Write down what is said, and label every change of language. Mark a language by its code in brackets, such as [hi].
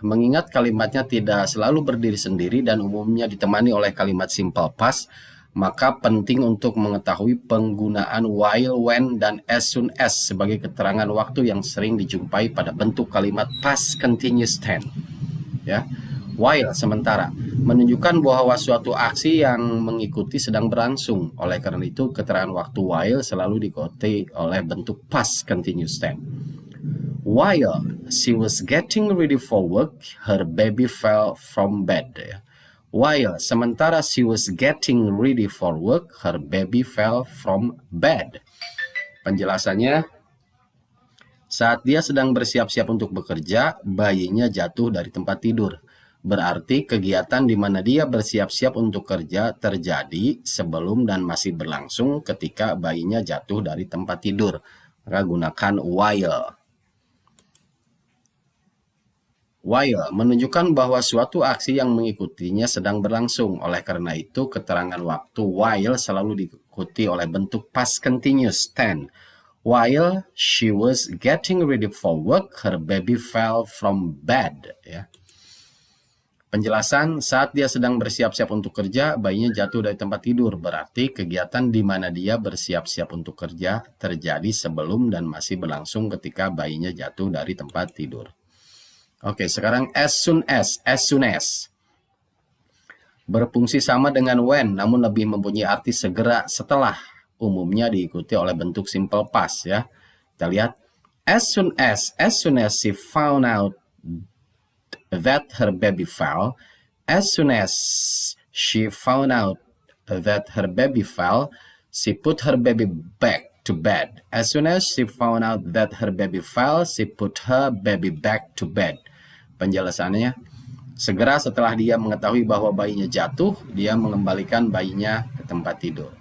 [id] Mengingat kalimatnya tidak selalu berdiri sendiri dan umumnya ditemani oleh kalimat simple past, maka penting untuk mengetahui penggunaan while, when, dan as soon as sebagai keterangan waktu yang sering dijumpai pada bentuk kalimat past continuous tense. Ya. While, sementara, menunjukkan bahwa suatu aksi yang mengikuti sedang berlangsung. Oleh karena itu, keterangan waktu while selalu diikuti oleh bentuk past continuous tense. [en] While she was getting ready for work, her baby fell from bed. While, [id] sementara [en] she was getting ready for work, her baby fell from bed. [id] Penjelasannya, saat dia sedang bersiap-siap untuk bekerja, bayinya jatuh dari tempat tidur. Berarti kegiatan di mana dia bersiap-siap untuk kerja terjadi sebelum dan masih berlangsung ketika bayinya jatuh dari tempat tidur. Maka gunakan while. While menunjukkan bahwa suatu aksi yang mengikutinya sedang berlangsung. Oleh karena itu, keterangan waktu while selalu diikuti oleh bentuk past continuous tense. [en] While she was getting ready for work, her baby fell from bed. [id] Ya. Penjelasan, saat dia sedang bersiap-siap untuk kerja, bayinya jatuh dari tempat tidur. Berarti kegiatan di mana dia bersiap-siap untuk kerja terjadi sebelum dan masih berlangsung ketika bayinya jatuh dari tempat tidur. Oke, sekarang as soon as. Berfungsi sama dengan when, namun lebih mempunyai arti segera setelah. Umumnya diikuti oleh bentuk simple past ya. Kita lihat, [en] as soon as she found out that her baby fell, as soon as she found out that her baby fell, she put her baby back to bed. As soon as she found out that her baby fell, she put her baby back to bed. [id] Penjelasannya, segera setelah dia mengetahui bahwa bayinya jatuh, dia mengembalikan bayinya ke tempat tidur.